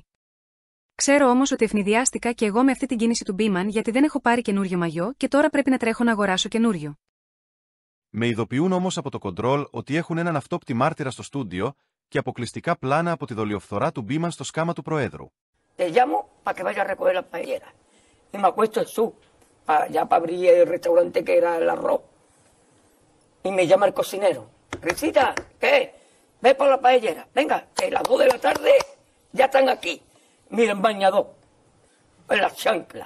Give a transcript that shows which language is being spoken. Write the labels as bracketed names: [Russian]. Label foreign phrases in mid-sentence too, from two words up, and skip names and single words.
[Greek] Ξέρω όμως ότι ευνηδιάστηκα και εγώ με αυτή την κίνηση του Μπίμαν γιατί δεν έχω πάρει καινούριο μαγιό και τώρα πρέπει να τρέχω να αγοράσω καινούριο. Με ειδοποιούν όμως από το κοντρόλ ότι έχουν έναν αυτόπτη μάρτυρα στο στούντιο και αποκλειστικά πλάνα από τη δολιοφθορά του Μπίμαν στο σκάμα του Προέδρου. [Spanish] Te llamo para que vaya a recoger las paelleras. Y me acuesto en su, ya para abrir el restaurante que era el arroz. Y me llama el cocinero. Risita, ¿qué? Ve por la paellera. Venga, que las 2 de la tarde ya están aquí. Miren, bañador. En las chanclas.